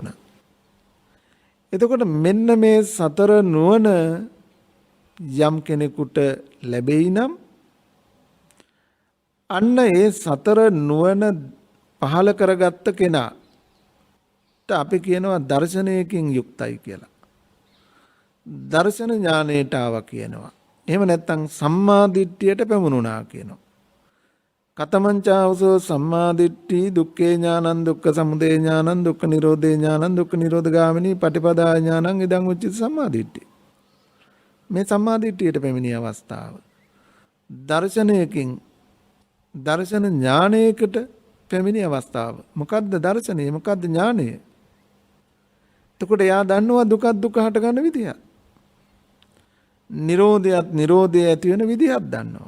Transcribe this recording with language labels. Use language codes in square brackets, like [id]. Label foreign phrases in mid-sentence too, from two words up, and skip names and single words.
[si] එතකොට මෙන්න මේ සතර නුවණ යම් කෙනෙකුට ලැබෙයි නම් අන්න ඒ සතර නුවණ පහල කරගත්ත කෙනාට අපි කියනවා දර්ශනයකින් යුක්තයි කියලා. දර්ශන ඥානයට ආවා කියනවා. එහෙම නැත්නම් සම්මා දිට්ඨියට පැමුණුණා කියනවා. [pi] කතමංචාවසෝ සම්මාදිට්ඨි දුක්ඛේ ඥානං දුක්ඛ සමුදය ඥානං දුක්ඛ නිරෝධේ ඥානං දුක්ඛ නිරෝධගාමිනී පටිපදා ඥානං ඉදං උච්චිත සම්මාදිට්ඨි. [si] මේ සම්මාදිට්ඨියට පැමිණි අවස්ථාව. දර්ශනයකින් දර්ශන ඥානයකට පැමිණි අවස්ථාව. මොකද්ද දර්ශනය? මොකද්ද ඥානය? එතකොට එයා දන්නවා දුකක් දුක හට ගන්න විදිය. නිරෝධයත් නිරෝධය ඇති වෙන විදිහක් දන්නවා.